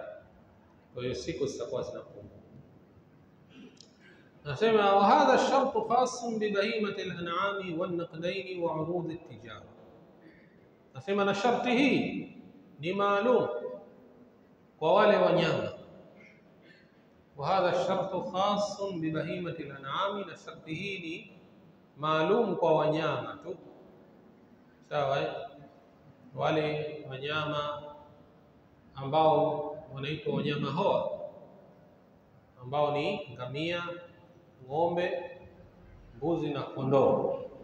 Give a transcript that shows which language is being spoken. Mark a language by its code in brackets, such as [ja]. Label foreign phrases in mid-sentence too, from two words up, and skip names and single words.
[sw] Kwa hiyo siku zitakuwa zinapungua. Nasema [ar] وهذا الشرط خاص ببهيمة الأنعام والنقدين وعروض التجارة. [sw] Nasema na sharti hii ni maalum kwa wale wanyama. [ar] وهذا الشرط خاص ببهيمة الأنعام، [sw] na sharti hii ni maalum kwa wanyama tu. Sawa, wale wanyama ambao wanaitwa wanyama hoa, ambao ni ngamia, ng'ombe, mbuzi na kondoo.